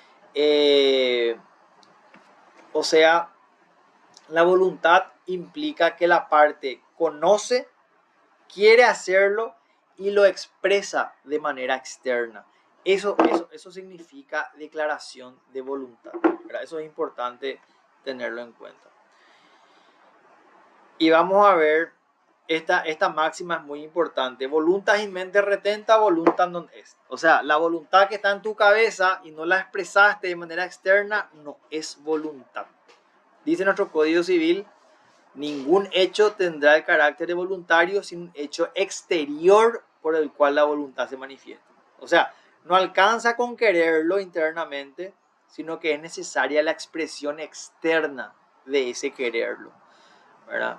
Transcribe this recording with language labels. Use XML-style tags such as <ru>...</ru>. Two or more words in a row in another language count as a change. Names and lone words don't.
<es>O sea, la voluntad implica que la parte conoce, quiere hacerlo y lo expresa de manera externa. Eso significa declaración de voluntad, ¿verdad? Eso es importante tenerlo en cuenta. Y vamos a ver, esta máxima es muy importante.</es> <la>Voluntas in mente retenta, voluntas non est.</la> <es>O sea, la voluntad que está en tu cabeza y no la expresaste de manera externa, no es voluntad. Dice nuestro Código Civil, ningún hecho tendrá el carácter de voluntario sin un hecho exterior por el cual la voluntad se manifiesta. O sea, no alcanza con quererlo internamente, sino que es necesaria la expresión externa de ese quererlo, ¿verdad?</es>